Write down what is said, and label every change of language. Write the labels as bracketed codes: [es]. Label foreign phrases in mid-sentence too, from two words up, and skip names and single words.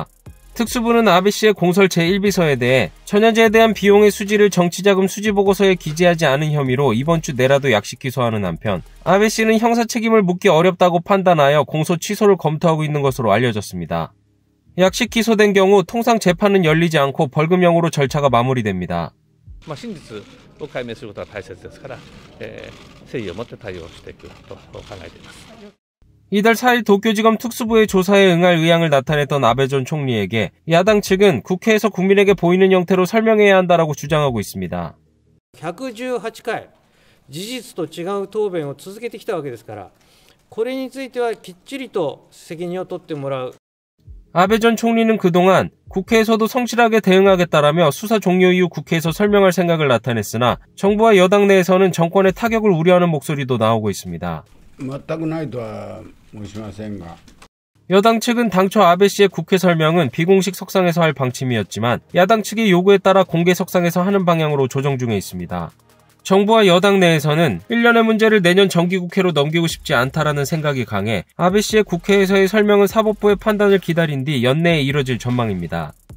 [ko] 특수부는 아베 씨의 공설 제1비서에 대해 전야제에 대한 비용의 수지를 정치자금 수지보고서에 기재하지 않은 혐의로 이번 주 내라도 약식 기소하는 한편 아베 씨는 형사 책임을 묻기 어렵다고 판단하여 공소 취소를 검토하고 있는 것으로 알려졌습니다. 약식 기소된 경우 통상 재판은 열리지 않고 벌금형으로 절차가 마무리됩니다. [ja] 真実を解明することが大切ですから、誠意を持って対応していくと考えています。 [ko] 이달 4일 도쿄지검 특수부의 조사에 응할 의향을 나타냈던 아베 전 총리에게 야당 측은 국회에서 국민에게 보이는 형태로 설명해야 한다라고 주장하고 있습니다. [ja] 118 回事実と違う答弁を続けてきたわけですから、これについてはきっちりと責任を取ってもらう。 [ko] 아베 전 총리는 그동안 국회에서도 성실하게 대응하겠다라며 수사 종료 이후 국회에서 설명할 생각을 나타냈으나 정부와 여당 내에서는 정권의 타격을 우려하는 목소리도 나오고 있습니다. [ja] 全くないとは申しませんが [ko] 여당 측은 당초 아베 씨의 국회 설명은 비공식 석상에서 할 방침이었지만 야당 측의 요구에 따라 공개 석상에서 하는 방향으로 조정 중에 있습니다. 정부와 여당 내에서는 1년의 문제를 내년 정기국회로 넘기고 싶지 않다라는 생각이 강해 아베 씨의 국회에서의 설명은 사법부의 판단을 기다린 뒤 연내에 이뤄질 전망입니다.